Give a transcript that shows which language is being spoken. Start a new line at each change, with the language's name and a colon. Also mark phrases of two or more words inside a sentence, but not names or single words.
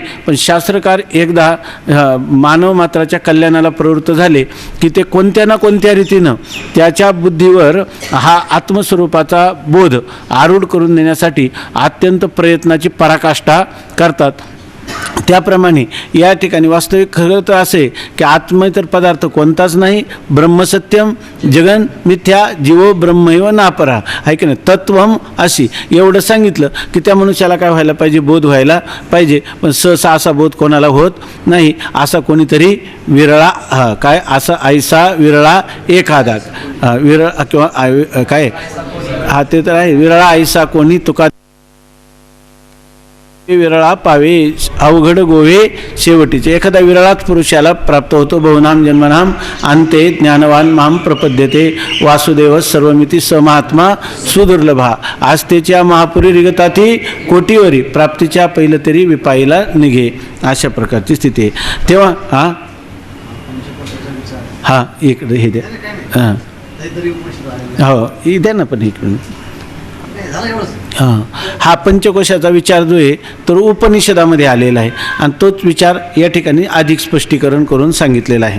Marathi: पण शास्त्रकार एकदा मानव मात्राच्या कल्याणाला प्रवृत्त झाले की ते कोणत्या ना कोणत्या रीतीनं त्याच्या बुद्धीवर हा आत्मस्वरूपाचा बोध आरूढ करून देण्यासाठी अत्यंत प्रयत्नाची पराकाष्ठा करतात. त्याप्रमाणे या ठिकाणी वास्तविक खरं तर असे की आत्मेतर पदार्थ कोणताच नाही,
Sanskrit: ब्रह्मसत्यम जगन मिथ्या जीवो ब्रह्मैव नापरा,
Marathi: आहे की नाही,
Sanskrit: तत्वम अशी
Marathi: एवढं सांगितलं की त्या मनुष्याला काय व्हायला पाहिजे, बोध व्हायला पाहिजे. पण सहसा असा बोध कोणाला होत नाही. असा कोणीतरी विरळा काय असा ऐसा विरळा एखादा विरळ किंवा काय हा ते तर आहे, विरळा ऐसा कोणी तुका विरळा पावे अवघड गोवे शेवटीचे. एखादा विरळाच पुरुषाला प्राप्त होतो.
Sanskrit: बहुनाम जन्मनाम अंते ज्ञानवान माम प्रपद्यते वासुदेव सर्वमिती समहात्मा सुदुर्लभा
Marathi: आस्तेच्या महापुरी रिगताती कोटीवरी प्राप्तीच्या पहिलं तरी विपाईला निघे, अशा प्रकारची स्थिती आहे. तेव्हा हां इकडे हे द्या, हो हे द्या ना पण इकडून. हां हा पंचकोशाचा विचार जो आहे तो उपनिषदामध्ये आलेला आहे आणि तोच विचार या ठिकाणी अधिक स्पष्टीकरण करून सांगितलेला आहे.